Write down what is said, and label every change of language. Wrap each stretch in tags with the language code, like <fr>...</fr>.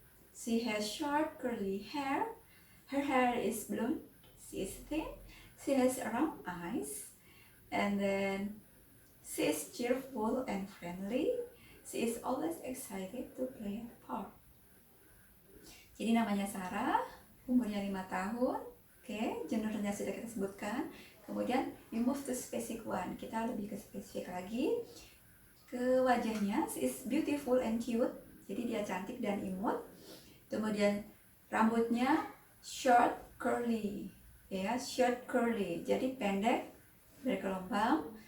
<en>She has short curly hair. Her hair is blonde. She is thin. She has round eyes. And then she is cheerful and friendly. She is always excited to play a part.</en> <id>Jadi namanya Sarah, umurnya 5 tahun. Oke, gendernya sudah kita sebutkan. Kemudian</id> <en>we move to specific one.</en> <id>Kita lebih ke spesifik lagi. Ke wajahnya,</id> <en>she is beautiful and cute.</en> <id>Jadi dia cantik dan imut. Kemudian rambutnya short curly. Ya, short curly. Jadi pendek, bergelombang.</id>